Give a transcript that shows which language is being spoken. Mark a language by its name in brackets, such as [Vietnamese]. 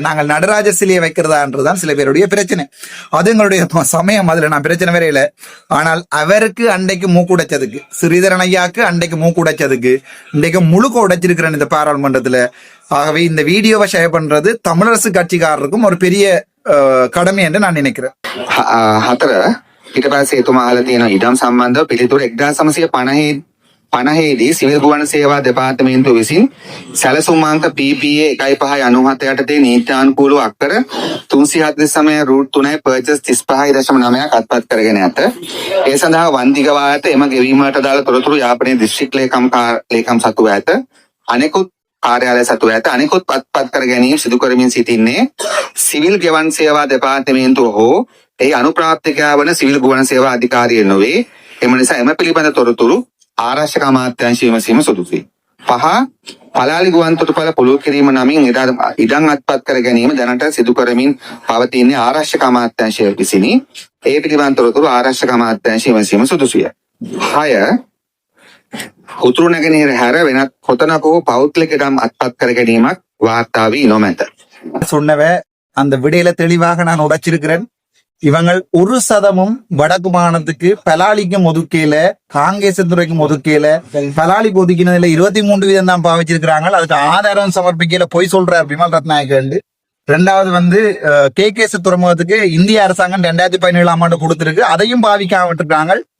[Tamil] நாங்கள் நடராஜ சிலையை வைக்கிறதான்றதுதான் சில பேருடைய பிரச்சனை. அது எங்களுடைய சமயம், அதுல நான் பிரச்சனை வரையில. ஆனால் அவருக்கு அன்றைக்கு மூக்குடைச்சதுக்கு, ஸ்ரீதரன் ஐயாக்கு அன்றைக்கு மூக்குடைச்சதுக்கு இன்றைக்கு முழுக்க உடைச்சிருக்கிறேன் இந்த பாராளுமன்றத்துல. ஆகவே இந்த வீடியோவை ஷேர் பண்றது தமிழரசு கட்சிக்காரருக்கும் ஒரு பெரிய கடமை என்று நான் நினைக்கிறேன். [Sinhala] 4 ඊට පස්සේ එතුමා අහලා තියෙනවා ඉඩම් සම්බන්ධව පිළිතුරු 1950දී සිවිල් ගුවන් සේවා දෙපාර්තමේන්තුව විසින් සැලසුම් අංක PPA 1.597 යටතේ නීත්‍යානුකූලව අක්කර 349 රූට් 3 පර්චස් 35.9ක් අත්පත් කරගෙන ඇත. ඒ සඳහා වන්දිගවා ඇත. එම ගෙවීමට දාලා තොරතුරු යාපනයේ දිස්ත්‍රික් ලේකම් සතුව ඇත. අනෙකුත් කාර්යාලය සතු ඇත අනිකුත් පත් කර ගැනීම සිදු කරමින් සිටින්නේ සිවිල් ගෙවන් සේවා දෙපාර්තමේන්තුව හෝ ඒ අනුප්‍රාප්තිකයා වන සිවිල් ගුවන් සේවා අධිකාරිය නොවේ. එම නිසා එම පිළිබඳ තොරතුරු ආරක්ෂක අමාත්‍යාංශය විමසීම සුදුසුයි. 5. පලාලි ගුවන් තොටුපළ පුළුල් කිරීම නමින් ඉඩම් අත්පත් කර ගැනීම දැනට සිදු කරමින් පවතින්නේ ආරක්ෂක අමාත්‍යාංශය විසිනි. ඒ පිළිබඳ තොරතුරු ආරක්ෂක අමාත්‍යාංශය විමසීම සුදුසුය. 6. උතුරු නැගෙනහිර හැර වෙනත් කොතනක හෝ පෞද්ගලික ඉඩම් අත්පත් කර ගැනීමක් වාර්තා වී නොමැත. [Tamil] சொன்னவ அந்த விடையில தெளிவாக நான் உடைச்சிருக்கிறேன். இவங்கள் 1% வடக்கு மாகாணத்துக்கு பலாலிக்கும் ஒதுக்கையில காங்கேசத்துறைக்கும் ஒதுக்கையில பலாலிக்கு ஒதுக்கினதுல 23% தான் பாவிச்சிருக்கிறாங்க. அதுக்கு ஆதாரம் சமர்ப்பிக்கையில பொய் சொல்றார் விமல் ரத்நாயகண்டு. ரெண்டாவது வந்து கேகேஎஸ் துறைமுகத்துக்கு இந்திய அரசாங்கம் 2017 கொடுத்திருக்கு, அதையும் பாவிக்காம விட்டுருக்காங்க.